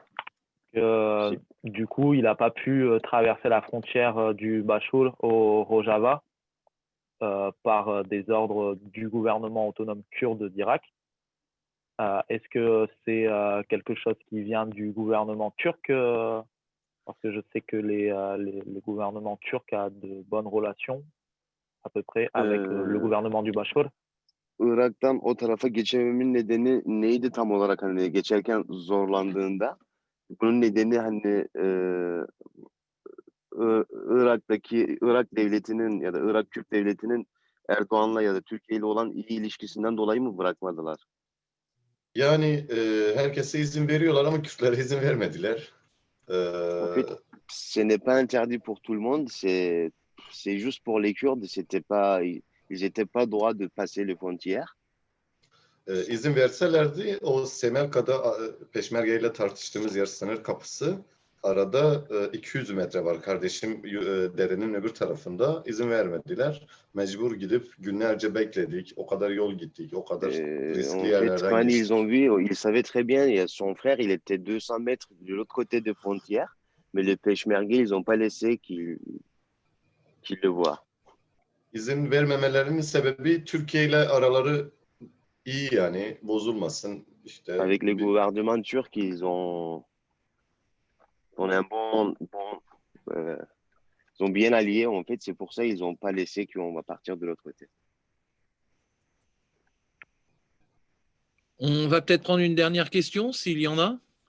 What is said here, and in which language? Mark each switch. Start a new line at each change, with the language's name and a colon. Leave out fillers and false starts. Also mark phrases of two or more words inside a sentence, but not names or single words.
French: Du coup, il n'a pas pu traverser la frontière du Bachul au Rojava par des ordres du gouvernement autonome kurde d'Irak. Est-ce que c'est quelque chose qui vient du gouvernement turc parce que je sais que le gouvernement turc a de bonnes relations à peu près avec le Ee, gouvernement du Bashar.
Turkish: Irak'tan o tarafa geçememin nedeni neydi tam olarak, hani geçerken zorlandığında? Bunun nedeni hani Irak devletinin ya da Irak Kürt devletinin Erdoğan'la ya da Türkiye ile olan iyi ilişkisinden dolayı mı bırakmadılar? Yani herkese izin veriyorlar ama Kürtlere izin vermediler.
French: En fait, ce n'est pas interdit pour tout le monde, c'est juste pour les Kurdes, ils étaient pas droits de passer les frontières.
Turkish: İzin verselerdi o Semerka'da Peşmerge ile tartıştığımız yer sınır kapısı. Arada 200 metre var kardeşim, derenin öbür tarafında. İzin vermediler. Mecbur gidip günlerce bekledik. O kadar yol gittik. O kadar riskli
French: En fait,
Turkish: yerlerden
French: quand
Turkish: geçtik.
French: ils ont vu, ils savaient très bien, son frère, il était 200 mètres de l'autre côté des frontières, mais les Peshmerga, ils n'ont pas laissé qu'il le voie.
Turkish: İzin vermemelerinin sebebi Türkiye ile araları iyi, yani bozulmasın. İşte
French: Avec les gouvernements turcs, on a ils ont bien allié, en fait, c'est pour ça qu'ils n'ont pas laissé qu'on va partir de l'autre côté. On va peut-être prendre une dernière question, s'il y en a.